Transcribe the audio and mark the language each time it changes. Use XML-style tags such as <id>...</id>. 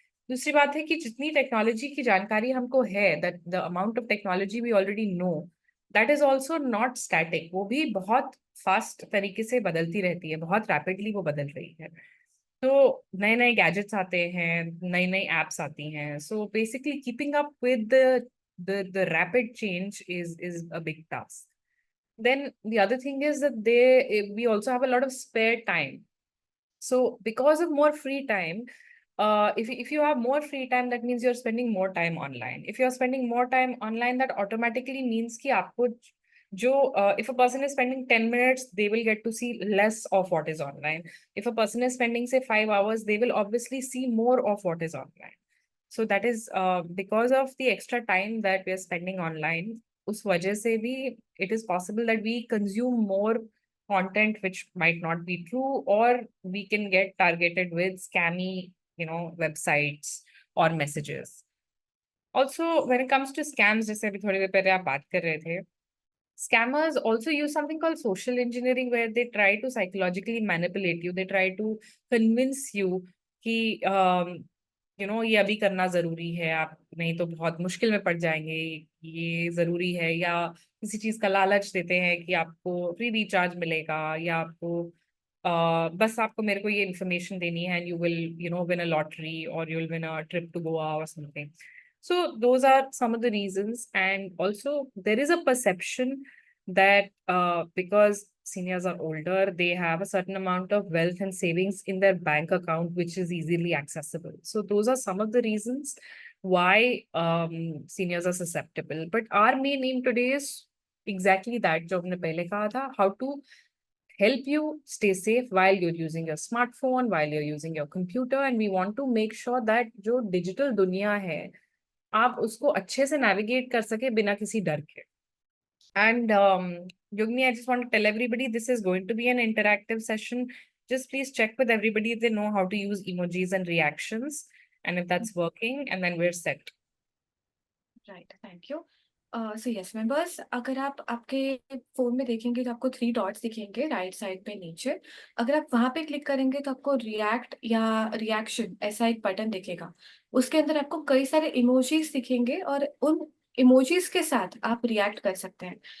<hi>दूसरी बात है कि जितनी टेक्नोलॉजी की जानकारी हमको है,</hi> <en>That the amount of technology we already know, that is also not static.</en> <hi>वो भी बहुत फास्ट तरीके से बदलती रहती है, बहुत रैपिडली वो बदल रही है. तो नए नए गैजेट्स आते हैं, नई नई एप्स आती हैं.</hi> <en>So basically keeping up with the rapid change is a big task. Then the other thing is that we also have a lot of spare time. So because of more free time, if you have more free time, that means you're spending more time online. If you're spending more time online, that automatically means</en> <hi>कि आपको</hi> <en>if a person is spending 10 minutes, they will get to see less of what is online. If a person is spending say 5 hours, they will obviously see more of what is online. So that is because of the extra time that we are spending online.</en> <hi>उस वजह से भी</hi> <en>it is possible that we consume more content which might not be true, or we can get targeted with scammy, websites or messages. Also, when it comes to scams,</en> <hi>जैसे अभी थोड़ी देर पहले आप बात कर रहे थे,</hi> <en>scammers also use something called social engineering, where they try to psychologically manipulate you. They try to convince you</en> <hi>कि ये अभी करना जरूरी है, आप नहीं तो बहुत मुश्किल में पड़ जाएंगे, ये जरूरी है. या किसी चीज का लालच देते हैं कि आपको फ्री रिचार्ज मिलेगा, या आपको बस आपको मेरे को ये इन्फॉर्मेशन देनी है,</hi> <en>and you will win a lottery,</en> <hi>और</hi> <en>you will win a trip to Goa</en> <hi>और something.</hi> <en>So those are some of the reasons. And also there is a perception that because seniors are older, they have a certain amount of wealth and savings in their bank account, which is easily accessible. So those are some of the reasons why seniors are susceptible. But our main aim today is exactly that,</en> <hi>जो हमने पहले कहा था,</hi> <en>how to help you stay safe while you're using your smartphone, while you're using your computer. And we want to make sure that जो digital दुनिया है, आप उसको अच्छे से navigate कर सके बिना किसी डर के. And Yogini, I just want to tell everybody, this is going to be an interactive session. Just please check with everybody if they know how to use emojis and reactions, and if that's working, and then we're set. Right, thank you. So yes members,</en> <hi>अगर आप आपके phone में देखेंगे तो आपको 3 dots दिखेंगे right side पे नीचे. अगर आप वहां पे क्लिक करेंगे तो आपको रिएक्ट या रिएक्शन ऐसा एक बटन दिखेगा. उसके अंदर आपको कई सारे इमोजीज दिखेंगे, और उन इमोजीज के साथ आप रिएक्ट कर सकते हैं.</hi>